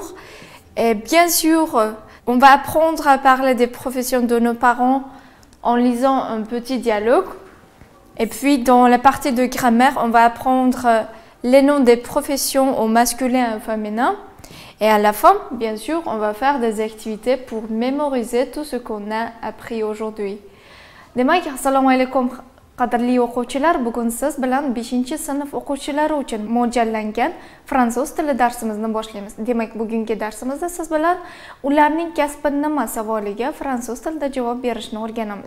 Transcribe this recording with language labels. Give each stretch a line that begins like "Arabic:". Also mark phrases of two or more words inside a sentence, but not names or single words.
French: Et bien sûr, on va apprendre à parler des professions de nos parents en lisant un petit dialogue. Et puis, dans la partie de grammaire, on va apprendre les noms des professions au masculin et au féminin. Et à la fin, bien sûr, on va faire des activités pour mémoriser tout ce qu'on a appris aujourd'hui.
Uzbek: Demak, assalomu alaykum qadrli o'quvchilar, bugun siz bilan 5-sinf o'quvchilari uchun mo'ljallangan fransuz tili darsimizni boshlaymiz. Demak, bugungi darsimizda siz bilan ularning kasbi nima savoliga fransuz tilida javob berishni o'rganamiz.